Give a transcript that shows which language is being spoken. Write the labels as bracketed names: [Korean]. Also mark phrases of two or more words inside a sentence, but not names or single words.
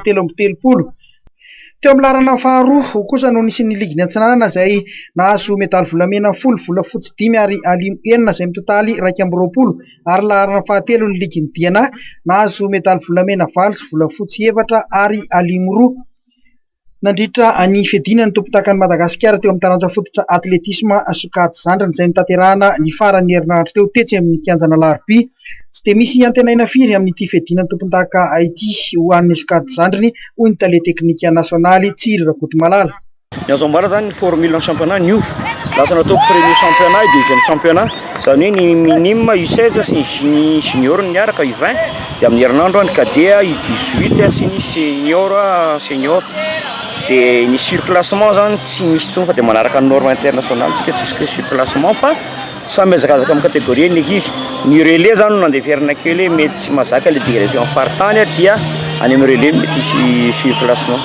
[Malagasy] 3 teo amin'ny laharana faharoa kosa no nisy ny ligy antsinanana izay nahazo medaly volamena 10 volafotsy 5 ary alimo 9 izay mitotaly 2 ary laharana fahatelo ny ligy ny Diana nahazo medaly volamena 9 volafotsy 4 ary alimo 2 nandritra ny fedina ny tompon-dakan'ny Madagasikara teo amin'ny taranja fototra atletisme sokajy zandriny izay nitaterahana ny faran'ny herinandro teo tetsy amin'ny kianjana Larby. Tsy dia misy antenaina firy amin'ity fedina ny tompon-daka ity ho an'ny sokajy zandriny hoy ny tale teknika nasionaly Tsiry Rakotomalala. Ny azo ambara zany ny formule ny championnat niova lasa natao [French] premier championnat et deuxième championnat [Malagasy] zany hoe ny minime U16 sy ny junior miaraka U20 dia amin'ny herinandro ny cadet U18 sy ny senior dia ny surclassement zany tsy misy tsony fa dia manaraka ny [French] norme internationale [Malagasy] tsika tsy isy surclassement fa samy mihazakazaka amin'ny catégorie ny ekizy ny relais zany no nandeferina kely mety tsy mazaka [French] le dégradation [Malagasy] faritany dia any amin'ny relais mety isy surclassement.